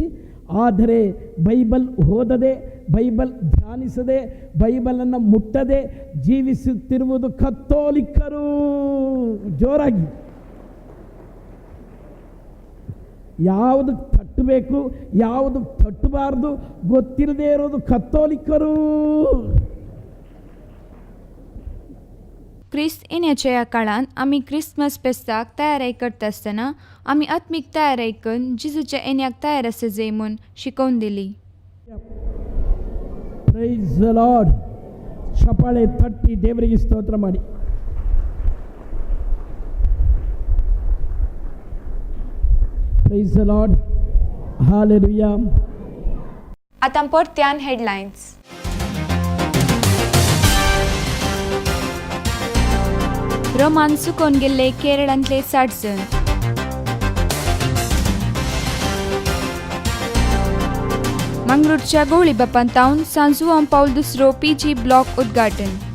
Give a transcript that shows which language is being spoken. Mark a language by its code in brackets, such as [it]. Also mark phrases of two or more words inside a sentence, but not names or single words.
[kn] ಆದರೆ ಬೈಬಲ್ ಓದದೆ, ಬೈಬಲ್ ಧ್ಯಾನಿಸದೆ, ಬೈಬಲನ್ನು ಮುಟ್ಟದೆ ಜೀವಿಸುತ್ತಿರುವುದು ಕಥೋಲಿಕರು. ಜೋರಾಗಿ ಯಾವುದಕ್ಕೆ ತಟ್ಟಬೇಕು, ಯಾವುದಕ್ಕೆ ತಟ್ಟಬಾರ್ದು ಗೊತ್ತಿಲ್ಲದೆ ಇರೋದು कथोलिकरू. [kok] ख्रिस्त येण्याच्या या काळात आम्ही क्रिसमस फेस्ताक तयारी करता आसतना आम्ही आत्मीक तयारी करून जिजूच्या येण्याक तयार आसा जाय म्हूण शिकवून दिली. [en] Praise the Lord. [kn] ಚಪ್ಪಾಳೆ ತಟ್ಟಿ ದೇವರಿಗೆ ಸ್ತೋತ್ರ ಮಾಡಿ. [en] Praise the Lord. [kok] हालेलुया. आता परत्यान हेडलायन्स. रोमान सुकोवन गेल्ले केरळांतले 60 जण. मंगळूरच्या गवळी बापांतावन सांत जुआंव पौल II PG ब्लॉक उद्घाटन.